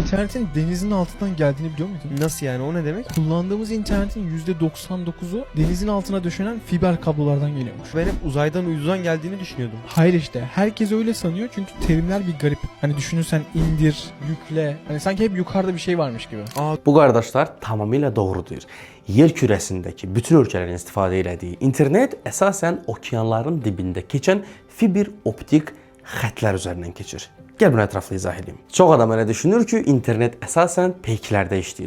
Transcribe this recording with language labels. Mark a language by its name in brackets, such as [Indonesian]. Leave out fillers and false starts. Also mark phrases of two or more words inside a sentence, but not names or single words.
[Turkish] İnternetin denizin altından geldiğini biliyor muydun? Nasıl yani, o ne demek? Kullandığımız internetin %99'u denizin altına döşenen fiber kablolardan geliyormuş. Ben hep uzaydan uydudan geldiğini düşünüyordum. Hayır işte. Herkes öyle sanıyor çünkü terimler bir garip. Hani düşünürsen indir, yükle. Hani sanki hep yukarıda bir şey varmış gibi. [Azerbaijani] Bu qardaşlar tamamilə doğrudur. Yer kürəsindəki bütün ölkələrin istifadə etdiyi internet əsasən okeanların dibində keçən fiber optik xətlər üzərindən keçir. Gəl bunu ətraflı izah edeyim. Çox adam elə düşünür ki, internet əsasən peyklərdə işləyir.